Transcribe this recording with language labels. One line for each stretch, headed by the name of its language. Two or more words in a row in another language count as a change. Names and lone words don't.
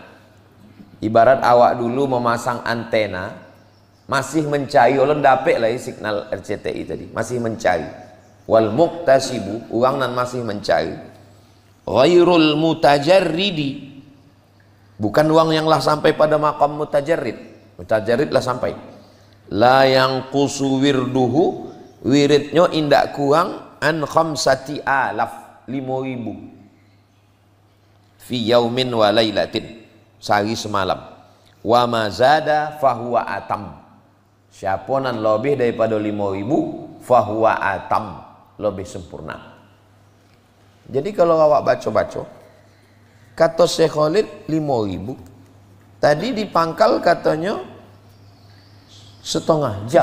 Minangkabau: Ibarat awak dulu memasang antena, masih mencari, ulun dapet lah signal RCTI tadi, masih mencari.
Arabic: والمقتسب,
Minangkabau: orang yang masih mencari.
Arabic: غير المتجرد,
Minangkabau: bukan orang yang lah sampai pada makam mutajarrid. Mutajarrid lah sampai.
Arabic: لا ينقص ورده,
Minangkabau: wiridnya indak kurang an 5,000
Arabic: في يوم وليلة,
Minangkabau: sehari semalam.
Arabic: وما زاد فهو أتم,
Minangkabau: siapa nan lebih daripada 5,000
Arabic: فهو أتم,
Minangkabau: lebih sempurna. Jadi kalau awak baca-baca, kata Syekh Khalid 5,000, tadi dipangkal katanya setengah jam.